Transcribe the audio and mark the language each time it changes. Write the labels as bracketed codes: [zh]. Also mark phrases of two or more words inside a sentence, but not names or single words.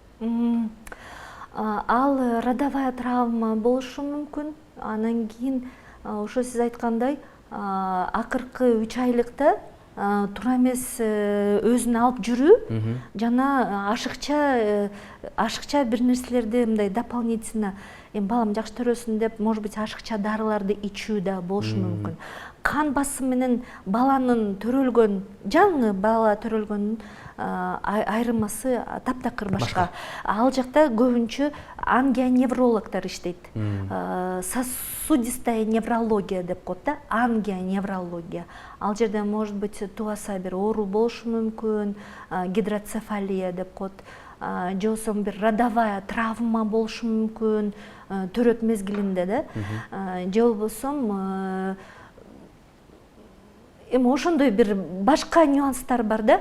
[ky] Ал [ru] родовая травма [ky] болушу мүмкүн. Анан кийин ошо сиз айткандай акыркы 3 айлыкта туура эмес өзүн алып жүрүү жана ашыкча бир нерселерди мындай дополнительно эми балам жакшы төрөсүн деп, [ru] может быть, [ky] ашыкча дарыларды ичүү да болушу мүмкүн. Кан басымы менен баланын төрөлгөн, жаңы бала төрөлгөндүн айырмасы таптакыр башка. Ал жакта көбүнчө ангионеврологдор иштейт. [ru] Сосудистая неврология [ky] деп коет да, ангионеврология. Ал жерде, [ru] может быть, [ky] туаса бир оору болушу мүмкүн, гидроцефалия деп коет. Же болбосо бир [ru] родовая травма [ky] болушу мүмкүн, төрөт мезгилинде да. Же болбосо эми ошондой бир башка нюанстар бар да.